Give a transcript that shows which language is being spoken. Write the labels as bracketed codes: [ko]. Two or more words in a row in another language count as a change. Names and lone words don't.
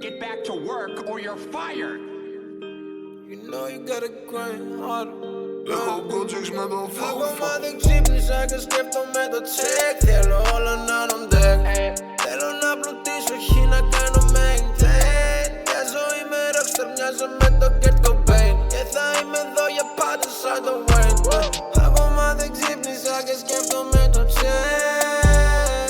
[en] back to work or you're fired. You know you gotta grind harder. [el] Έχω projects με τον Ακόμα φόβο. δεν ξύπνησα και σκέφτομαι το check. Θέλω όλα να είναι [en] on deck. [el] Θέλω να πλουτίσω, όχι να κάνω maintain. Μια ζωή με rockstar μοιάζω με το Kurt Cobain. Και θα είμαι εδώ για πάντα σαν το Wayne. Ακόμα δεν ξύπνησα και σκέφτομαι το check.